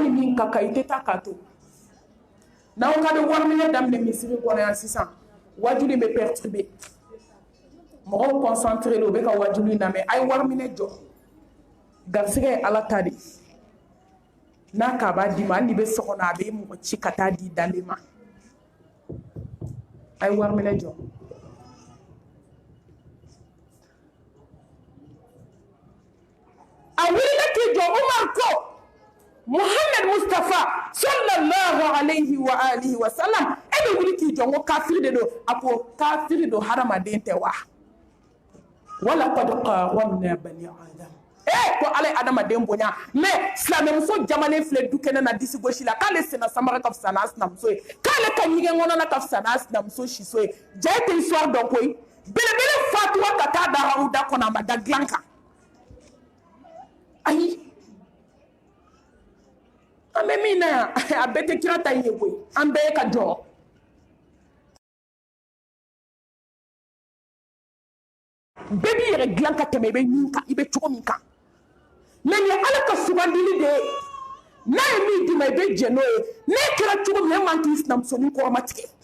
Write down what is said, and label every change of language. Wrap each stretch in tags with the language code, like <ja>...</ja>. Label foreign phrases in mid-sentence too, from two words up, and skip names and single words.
<bm>ni min ka kan i tɛ taa k'a to n'aw ka bɛ wari minɛ daminɛ misiri kɔnɔ yan sisan wajuli bɛ perturber mɔgɔw concentré o bɛ ka wajuli lamɛn a ye wari minɛ jɔ garisɛgɛ ye ala ta de n'a k'a b'a d'i ma hali n'i bɛ so kɔnɔ a bɛ mɔgɔ ci ka taa di dalen ma a ye wari minɛ jɔ a wulila k'i jɔ Umar ko Muhammad Mustafa</bm> <ar>صلى الله عليه وآله وسلم</ar> <bm>e bɛ wuli k'i jɔ n ko kafiri de don a ko kafiri don hadamaden tɛ wa</bm> <ar>ولقد كرمنا بني آدم</ar> <bm>ko ala ye adamaden bonya mais silamɛmuso jamalen filɛ du kɛnɛ na disi gosi la k'ale senna samara ka fisa n'a sinamuso ye k'ale ka ɲɛgɛn kɔnɔna ka fisa n'a sinamuso siso ye ja e tɛ histoire dɔn koyi belebele fatuwa ka taa da hawuda kɔnɔ a ma da dilan kan ayi an bɛ min na yan a bɛɛ tɛ kira ta in ye koyi an bɛɛ ye ka jɔ bɛɛ b'i yɛrɛ dilan ka tɛmɛ i bɛ min kan i bɛ cogo min kan mais ni ala ka sugandili de ye n'a ye min d'i ma i bɛ jɛ n'o ye n'e kɛra cogo min e man k'i sinamusonin kɔrɔmatigɛ</bm>